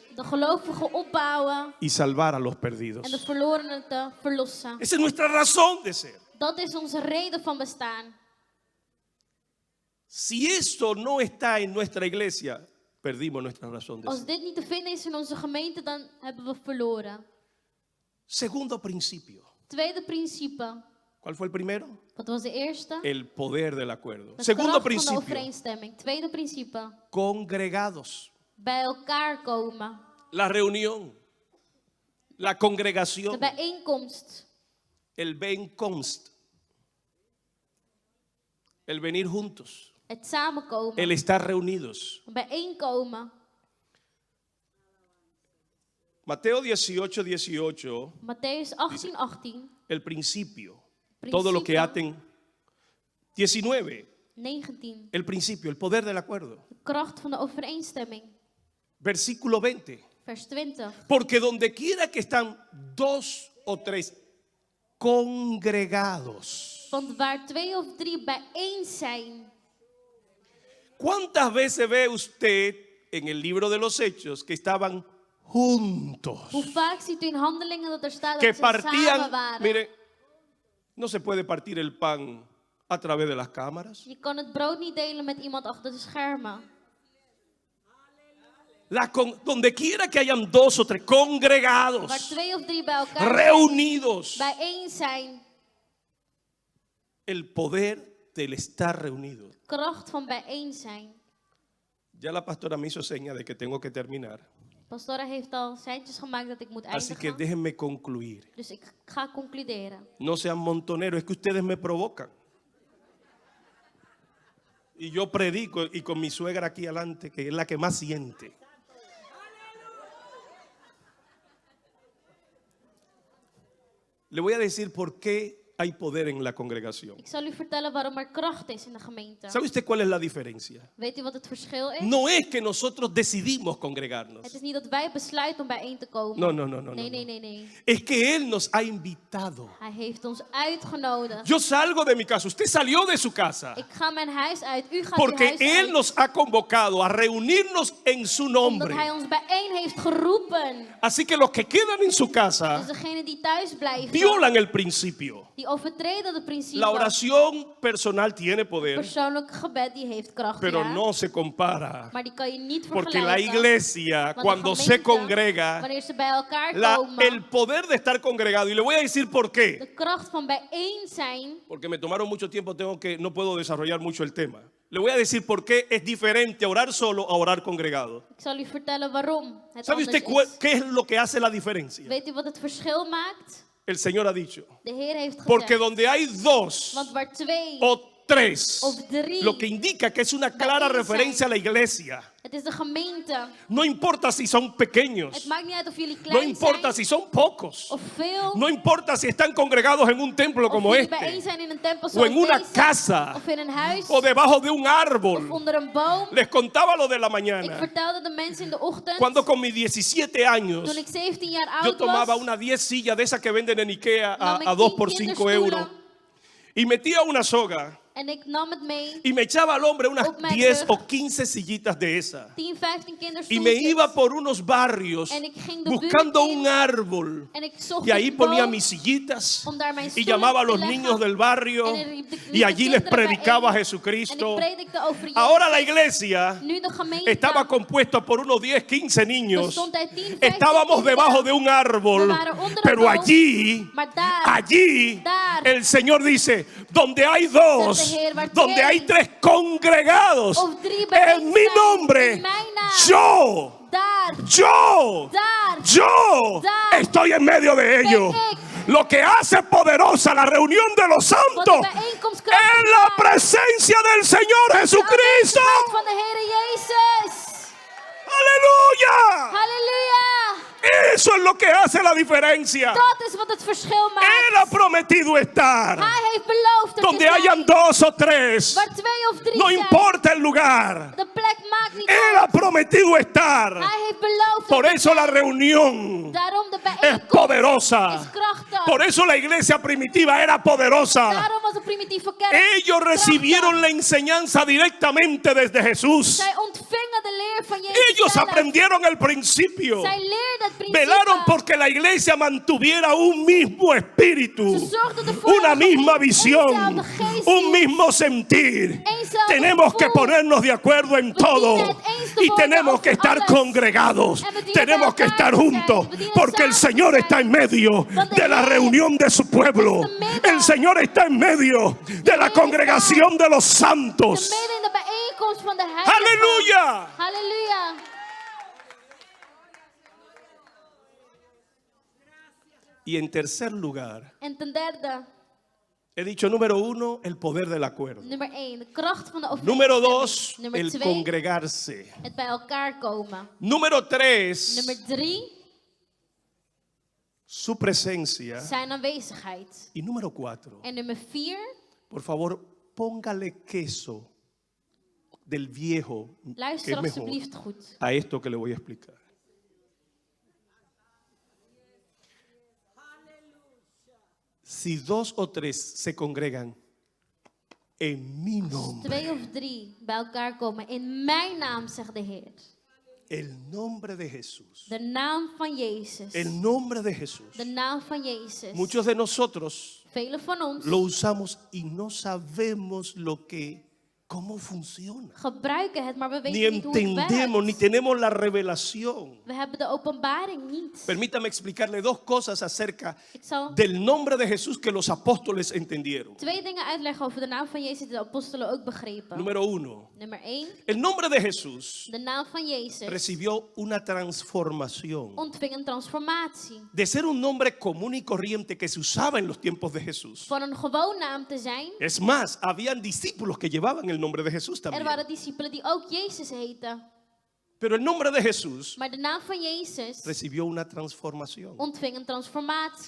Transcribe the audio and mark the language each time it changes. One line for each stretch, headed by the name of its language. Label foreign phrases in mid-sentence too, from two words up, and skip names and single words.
Dutch: de gelovigen opbouwen
Spanish: Y salvar a los perdidos.
Dutch: en de verlorenen te verlossen.
Spanish: Esa es nuestra razón de ser.
Dutch: Dat is onze reden van bestaan.
Spanish: Si esto no está en nuestra iglesia, perdimos nuestra razón de
Dutch: Als
Spanish: ser.
Dutch: dit niet te vinden is in onze gemeente, dan hebben we verloren.
Spanish: Segundo principio.
Dutch: Tweede principe.
Spanish: ¿Cuál fue el primero?
Dutch: Wat was de eerste?
Spanish: El poder del acuerdo.
Dutch: De
Spanish: Segundo
Dutch: kracht van de
Spanish: principio.
Dutch: overeenstemming. Tweede principe.
Spanish: Congregados.
Dutch: Bij elkaar komen.
Spanish: La reunión. La
Dutch: De
Spanish: congregación.
Dutch: bijeenkomst.
Spanish: El bijeenkomst. El venir juntos.
Dutch: Het samenkomen.
Spanish: El estar reunidos.
Dutch: Bijeenkomen.
Spanish: Mateo 18, 18.
Dutch: Matthäus 18, 18.
Spanish: El principio. Principio. Todo lo que aten. 19.
Dutch: 19.
Spanish: El principio, el poder del acuerdo.
Dutch: De kracht van de overeenstemming.
Spanish: Versículo 20.
Dutch: Vers 20.
Spanish: Porque donde quiera que están dos o tres congregados.
Dutch: Want waar 2 of 3 bijeen zijn.
Spanish: ¿Cuántas veces ve usted en el libro de los Hechos que estaban juntos?
Dutch: Hoe vaak ziet u in handelingen dat er staat
Spanish: Que
Dutch: dat ze samen
Spanish: partían,
Dutch: waren.
Spanish: mire, no se puede partir el pan a través de las cámaras.
Dutch: Je kan het brood niet delen met iemand achter de schermen.
Spanish: Donde quiera que hayan dos o tres congregados,
Dutch: Waar 2 of 3 bij elkaar zijn,
Spanish: reunidos,
Dutch: bijeen zijn.
Spanish: el poder del estar reunidos.
Dutch: Kracht van bijeen zijn.
Spanish: Ya la pastora me hizo seña de que tengo que terminar.
Dutch: Pastora heeft al seintjes gemaakt dat ik moet
Spanish: Así que
Dutch: eindigen.
Spanish: déjenme concluir.
Dutch: Dus ik ga concluderen.
Spanish: No sean montoneros, es que ustedes me provocan. Y yo predico y con mi suegra aquí adelante, que es la que más siente. Le voy a decir por qué hay poder en la congregación.
Dutch: Ik zal u vertellen waarom er kracht is in de gemeente.
Spanish: ¿Sabe usted cuál es la diferencia?
Dutch: Weet u wat het verschil is?
Spanish: No es que nosotros decidimos congregarnos.
Dutch: Het is niet dat wij besluiten om bijeen te komen.
Spanish: No.
Dutch: Nee.
Spanish: Es que Él nos ha invitado.
Dutch: Hij heeft ons uitgenodigd.
Spanish: Yo salgo de mi casa, usted salió de su casa.
Dutch: Ik ga mijn huis uit, u gaat uw
Spanish: Porque
Dutch: huis
Spanish: Él
Dutch: uit.
Spanish: nos ha convocado a reunirnos en su
Dutch: Omdat
Spanish: nombre.
Dutch: hij ons bijeen heeft geroepen.
Spanish: Así que los que quedan en su casa
Dutch: Dus degenen die thuis blijven,
Spanish: violan el principio.
Dutch: die overtreden het principe.
Spanish: La oración personal tiene poder,
Dutch: Persoonlijk gebed die heeft kracht,
Spanish: pero
Dutch: ja.
Spanish: no se compara.
Dutch: Maar die kan je niet
Spanish: Porque la
Dutch: vergelijken.
Spanish: iglesia,
Dutch: Want de
Spanish: cuando se
Dutch: gemeente,
Spanish: congrega,
Dutch: wanneer ze bij elkaar
Spanish: el
Dutch: komen,
Spanish: poder de estar congregado, y le voy a decir por qué.
Dutch: de kracht van bijeen zijn.
Spanish: Porque me tomaron mucho tiempo, no puedo desarrollar mucho el tema. Le voy a decir por qué es diferente orar solo a orar congregado.
Dutch: Ik zal u vertellen waarom het
Spanish: ¿Sabe
Dutch: anders
Spanish: usted
Dutch: is.
Spanish: qué es lo que hace la diferencia?
Dutch: Weet u wat het verschil maakt?
Spanish: El Señor ha dicho.
Dutch: De Heer heeft
Spanish: Porque
Dutch: gezegd,
Spanish: donde hay dos
Dutch: want waar 2
Spanish: o tres,
Dutch: of 3,
Spanish: lo que indica que es una clara
Dutch: Bijeen
Spanish: referencia a
Dutch: zijn.
Spanish: la iglesia.
Dutch: het is de gemeente.
Spanish: No importa si son pequeños,
Dutch: Het maakt niet uit of jullie
Spanish: no
Dutch: klein
Spanish: importa
Dutch: zijn
Spanish: si son pocos,
Dutch: of veel.
Spanish: no importa si están congregados en un templo
Dutch: Of
Spanish: como
Dutch: jullie bijeen
Spanish: este,
Dutch: zijn in een tempel
Spanish: o
Dutch: zoals
Spanish: en una
Dutch: deze,
Spanish: casa,
Dutch: of in een huis,
Spanish: o debajo de un
Dutch: of
Spanish: árbol.
Dutch: onder een boom.
Spanish: Les contaba lo de la
Dutch: Ik
Spanish: mañana.
Dutch: vertelde de mensen in de ochtend,
Spanish: Cuando con mis 17 años
Dutch: toen ik 17 jaar
Spanish: yo
Dutch: oud
Spanish: tomaba
Dutch: was,
Spanish: una 10 sillas de esas que venden en Ikea
Dutch: nam ik
Spanish: a 2
Dutch: 10
Spanish: por 5
Dutch: kinderstoelen
Spanish: euros y metía una soga
Dutch: en ik nam het mee,
Spanish: y me echaba al hombre unas
Dutch: Op mijn
Spanish: 10
Dutch: rug.
Spanish: o 15 sillitas de esas.
Dutch: 10, 15
Spanish: Y
Dutch: kinderstoeltjes.
Spanish: me iba por unos barrios
Dutch: En ik ging de
Spanish: buscando
Dutch: buurt in.
Spanish: un árbol.
Dutch: En ik zocht
Spanish: Y ahí
Dutch: een
Spanish: ponía
Dutch: boom
Spanish: mis sillitas
Dutch: om daar mijn
Spanish: y
Dutch: stoelen
Spanish: llamaba a
Dutch: te
Spanish: los
Dutch: leggen.
Spanish: niños del barrio
Dutch: En er riep de-
Spanish: y allí
Dutch: de
Spanish: les
Dutch: kinderen
Spanish: predicaba a
Dutch: bijeen.
Spanish: Jesucristo.
Dutch: En ik predikte over Jezus.
Spanish: Ahora la iglesia
Dutch: Nu de gemeente
Spanish: estaba compuesta por unos 10, 15 niños.
Dutch: bestond uit 10, 15
Spanish: Estábamos
Dutch: kinderen.
Spanish: debajo de un árbol,
Dutch: We waren onder een
Spanish: pero
Dutch: boom,
Spanish: allí,
Dutch: maar daar,
Spanish: allí, el Señor dice, donde hay dos,
Dutch: Zegt de Heer, waar
Spanish: donde
Dutch: twee
Spanish: hay tres congregados,
Dutch: of 3 bijeen
Spanish: en mi
Dutch: zijn,
Spanish: nombre,
Dutch: in mijn naam,
Spanish: yo
Dutch: daar,
Spanish: Yo
Dutch: daar,
Spanish: Yo
Dutch: Daar
Spanish: estoy en medio de ellos.
Dutch: ben ik.
Spanish: Lo que hace poderosa la reunión de los
Dutch: Wat
Spanish: santos
Dutch: de bijeenkomst krachtig
Spanish: es la
Dutch: maakt.
Spanish: presencia del Señor
Dutch: De
Spanish: Jesucristo.
Dutch: aanwezigheid van de Heere Jezus.
Spanish: Aleluya.
Dutch: Halleluja.
Spanish: Eso es lo que hace la diferencia.
Dutch: Dat is wat het verschil
Spanish: Él ha
Dutch: maakt.
Spanish: prometido estar
Dutch: Hij heeft beloofd er te
Spanish: donde hayan
Dutch: zijn.
Spanish: dos o tres.
Dutch: Waar 2 of 3
Spanish: No
Dutch: zijn.
Spanish: importa el lugar.
Dutch: De plek maakt niet
Spanish: Él ha
Dutch: uit.
Spanish: prometido estar.
Dutch: Hij heeft beloofd
Spanish: Por
Dutch: er te
Spanish: eso la
Dutch: zijn.
Spanish: reunión
Dutch: Daarom de
Spanish: es
Dutch: bijeenkomst
Spanish: poderosa.
Dutch: is krachtig.
Spanish: Por eso la iglesia primitiva era poderosa.
Dutch: Daarom was de primitieve kerk
Spanish: Ellos recibieron la enseñanza directamente desde Jesús.
Dutch: Zij ontvingen de leer van Jezus
Spanish: Ellos
Dutch: zelf.
Spanish: aprendieron el principio.
Dutch: Zij leerden het principe.
Spanish: Velaron porque la iglesia mantuviera un mismo espíritu,
Dutch: Ze zorgden ervoor
Spanish: una
Dutch: dat
Spanish: misma
Dutch: er
Spanish: visión,
Dutch: eenzelfde geest
Spanish: un
Dutch: is.
Spanish: mismo sentir.
Dutch: Eenzelfde
Spanish: Tenemos que
Dutch: gevoel.
Spanish: ponernos de acuerdo en
Dutch: We
Spanish: todo
Dutch: dienen het eens te
Spanish: y
Dutch: worden
Spanish: tenemos que
Dutch: over
Spanish: estar
Dutch: alles.
Spanish: congregados.
Dutch: En we dienen
Spanish: Tenemos que
Dutch: bij elkaar
Spanish: estar
Dutch: te zijn.
Spanish: juntos
Dutch: We dienen
Spanish: porque el
Dutch: samen te
Spanish: Señor
Dutch: zijn.
Spanish: está en medio
Dutch: Want de
Spanish: de la
Dutch: Heer
Spanish: reunión de su pueblo.
Dutch: is te midden.
Spanish: El Señor está en medio de la
Dutch: Heer
Spanish: congregación de los
Dutch: Te
Spanish: santos.
Dutch: midden in de bijeenkomst van de heiligen.
Spanish: Aleluya.
Dutch: Halleluja.
Spanish: Y en tercer lugar,
Dutch: En ten derde,
Spanish: he dicho número 1, el poder del acuerdo.
Dutch: nummer 1, de kracht van de
Spanish: Número overeenstemming. 2,
Dutch: Nummer
Spanish: el
Dutch: 2,
Spanish: congregarse.
Dutch: het bij elkaar komen.
Spanish: Número 3,
Dutch: Nummer 3,
Spanish: su presencia.
Dutch: zijn aanwezigheid.
Spanish: Y número 4,
Dutch: En nummer 4,
Spanish: por favor, póngale queso del viejo, que
Dutch: luister
Spanish: es mejor,
Dutch: alsjeblieft goed.
Spanish: a esto que le voy a explicar. Si 2 o 3 se congregan en mi nombre,
Dutch: 2 of 3 bij elkaar komen. In mijn naam, zegt de Heer.
Spanish: el nombre de Jesús,
Dutch: De naam van Jezus.
Spanish: el nombre de Jesús.
Dutch: De naam van Jezus.
Spanish: Muchos de nosotros
Dutch: Velen van ons
Spanish: lo usamos y no sabemos cómo funciona.
Dutch: gebruiken het, maar we
Spanish: Ni
Dutch: weten niet hoe het
Spanish: entendemos, ni
Dutch: werkt.
Spanish: tenemos la revelación.
Dutch: We hebben de openbaring niet.
Spanish: Permítame explicarle 2 cosas acerca
Dutch: Ik zal
Spanish: del nombre de Jesús que los apóstoles entendieron.
Dutch: 2 dingen uitleggen over de naam van Jezus die de apostelen ook begrepen.
Spanish: Número 1,
Dutch: Nummer 1,
Spanish: el nombre de Jesús
Dutch: de naam van Jezus
Spanish: recibió una transformación.
Dutch: ontving een transformatie.
Spanish: De ser un nombre común y corriente que se usaba en los tiempos de Jesús.
Dutch: Van een gewoon naam te zijn.
Spanish: Es más, habían discípulos que llevaban el nombre de Jesús
Dutch: Er
Spanish: también.
Dutch: waren discipelen die ook Jezus heten.
Spanish: Pero el nombre de Jesús
Dutch: Maar de naam van Jezus
Spanish: recibió una transformación.
Dutch: ontving een transformatie.